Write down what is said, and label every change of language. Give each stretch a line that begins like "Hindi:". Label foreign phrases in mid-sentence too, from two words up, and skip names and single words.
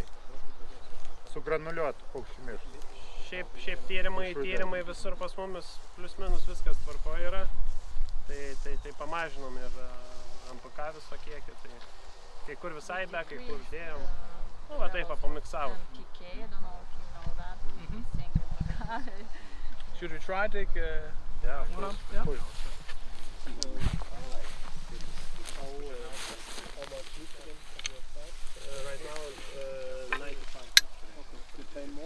Lithuanian: Su granuliuotu paukščių mėšlu. Šiaip tyrimai visur pas mumis plius minus viskas tvarkoje yra. Tai pamažinom ir MPK viso kiekį. Tai kai kur visai be, kai kur dėjom. Va taip pamiksavom.
English: Should we try to take Yeah, one up? of course. How much nutrient have you applied? Right now it's 95. To 10 more?